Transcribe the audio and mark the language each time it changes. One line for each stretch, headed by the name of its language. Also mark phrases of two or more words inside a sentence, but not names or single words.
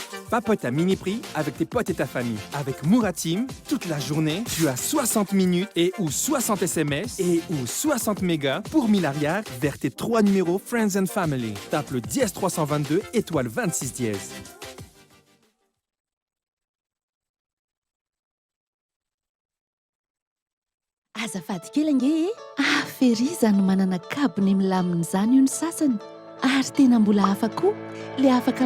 French: papote à mini prix avec tes potes et ta famille. Avec Mouratim, toute la journée, tu as 60 minutes et ou 60 SMS et ou 60 mégas pour 1000 arrières vers tes 3 numéros
English: Friends and Family.
French: Tape le dièse 322 étoile 26 dièse.
Malagasy: Azafady kely ange fehiriza no manana kabony milamina izany io ny sasany ary tena mbola hafa koa le afaka